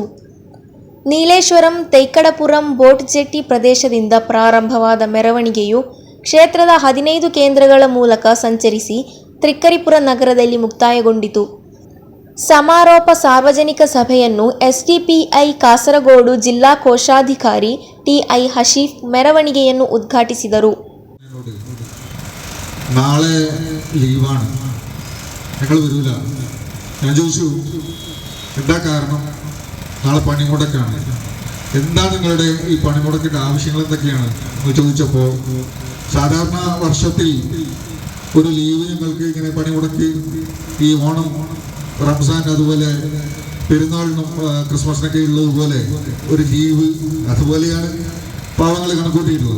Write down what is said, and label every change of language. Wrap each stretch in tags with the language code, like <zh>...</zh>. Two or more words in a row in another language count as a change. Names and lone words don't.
<kn>ನೀಲೇಶ್ವರಂ ತೈಕಡಪುರಂ ಬೋಟ್ ಜೆಟ್ಟಿ ಪ್ರದೇಶದಿಂದ ಪ್ರಾರಂಭವಾದ ಮೆರವಣಿಗೆಯು ಕ್ಷೇತ್ರದ 15 ಕೇಂದ್ರಗಳ ಮೂಲಕ ಸಂಚರಿಸಿ ತ್ರಿಕ್ಕರಿಪುರ ನಗರದಲ್ಲಿ ಮುಕ್ತಾಯಗೊಂಡಿತು. ಸಮಾರೋಪ ಸಾರ್ವಜನಿಕ ಸಭೆಯನ್ನು SDPI ಕಾಸರಗೋಡು ಜಿಲ್ಲಾ ಕೋಶಾಧಿಕಾರಿ TI ಹಶೀಫ್ ಮೆರವಣಿಗೆಯನ್ನು ಉದ್ಘಾಟಿಸಿದರು.</kn> <ml>നാളെ ലീവാണ്, ഞങ്ങൾ വരൂല. ഞാൻ ചോദിച്ചു എന്താ കാരണം? നാളെ പണിമുടക്കാണ്. എന്താണ് നിങ്ങളുടെ ഈ പണിമുടക്കിൻ്റെ ആവശ്യങ്ങൾ എന്തൊക്കെയാണ് എന്ന് ചോദിച്ചപ്പോൾ സാധാരണ വർഷത്തിൽ ഒരു ലീവ് ഞങ്ങൾക്ക് ഇങ്ങനെ പണിമുടക്കി ഈ ഓണം, റംസാൻ, അതുപോലെ പെരുന്നാളിനും ക്രിസ്മസിനൊക്കെ ഉള്ളതുപോലെ ഒരു ലീവ് അതുപോലെയാണ് പാവങ്ങൾ കണക്കൂട്ടിയിട്ടുള്ളത്.</ml>